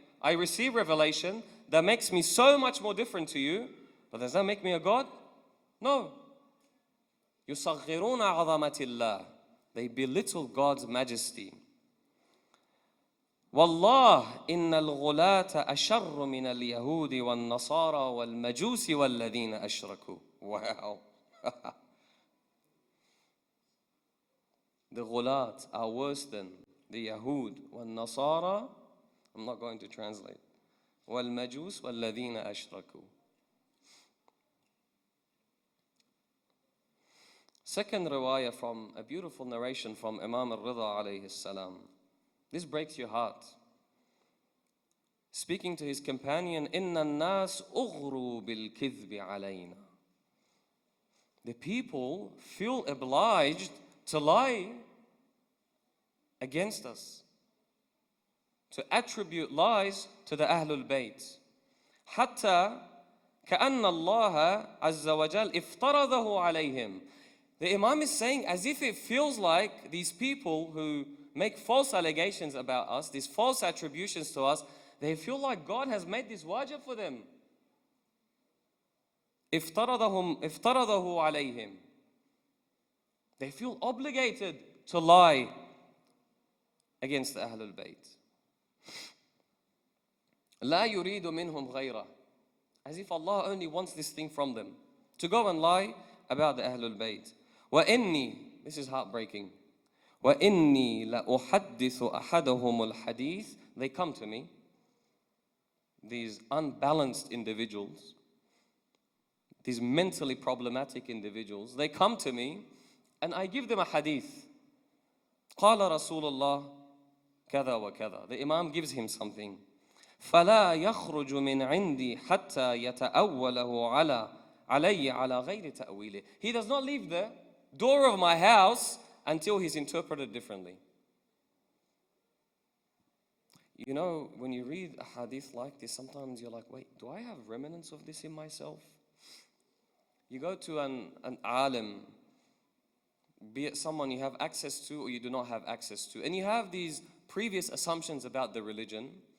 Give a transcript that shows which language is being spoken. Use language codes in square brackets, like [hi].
[en] I receive revelation that makes me so much more different to you. But does that make me a God? No. [ar] يُصَغِّرُونَ عَظَمَةِ اللَّهِ. [en] They belittle God's majesty. [ar] والله إن الغلاة أشر من اليهود والنصارى والمجوس والذين أشركوا. [en] Wow. The Ghulat are worse than the Yahud [ar] والنصارى. [en] I'm not going to translate. [ar] والمجوس والذين أشركوا. [en] Second riwayah from a beautiful narration from Imam al-Rida alayhi salam. This breaks your heart. Speaking to his companion, [ar] إِنَّ النَّاسِ أُغْرُوا بِالْكِذْبِ عَلَيْنَا. [en] The people feel obliged to lie against us, to attribute lies to the Ahlulbayt. [ar] حتى كأن الله عز وجل افترضه عليهم. [en] The Imam is saying as if it feels like these people who make false allegations about us, these false attributions to us, they feel like God has made this wajib for them. [ar] افترضه عليهم. [en] They feel obligated to lie against the Ahlul Bayt. [ar] لا يريد منهم غيره. [en] As if Allah only wants this thing from them, to go and lie about the Ahlul Bayt. [ar] وإني, [en] this is heartbreaking, [ar] وَإِنِّي لَأُحَدِّثُ أَحَدَهُمُ الْحَدِيثِ. [en] They come to me, these unbalanced individuals, these mentally problematic individuals, they come to me and I give them a hadith. [ar] قال رسول الله كذا وكذا. [en] The Imam gives him something. [ar] فلا يخرج من عندي حتى يتأوله علي على غير تأويله. [en] He does not leave the door of my house until he's interpreted differently. You know, when you read a hadith like this, sometimes you're like, wait, do I have remnants of this in myself? You go to an alim, be it someone you have access to or you do not have access to, and you have these previous assumptions about the religion.